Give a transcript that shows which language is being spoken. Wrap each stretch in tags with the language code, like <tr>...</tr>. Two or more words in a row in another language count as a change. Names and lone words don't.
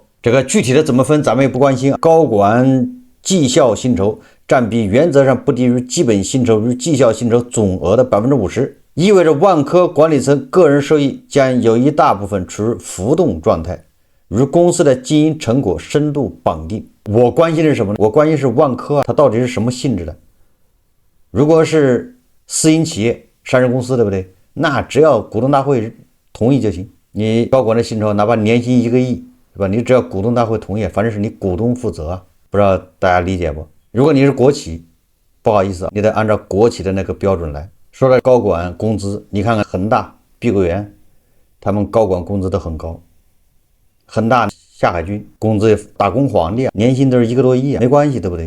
<zh>這個具體的怎麼分咱們也不關心。高管績效薪酬占比原則上不低於基本薪酬與績效薪酬總額的 50%， 意味着萬科管理層個人收益將有一大部分處於浮動狀態，與公司的經營成果深度綁定。我關心的是什麼呢？我關心是萬科它到底是什麼性質的。如果是私营企業、上市公司，对不对？那只要股東大會同意就行。你高管的薪酬哪怕年薪1個億，是吧？你只要股東大會同意，反正是你股東負責。不知道大家理解不？如果你是國企，不好意思，你得按照國企的那個標準來。說到高管工資，你看看恆大、碧桂園，他們高管工資都很高。恆大、夏海軍工資打工皇帝啊，年薪都是1個多億啊，沒關係，對不對？</zh>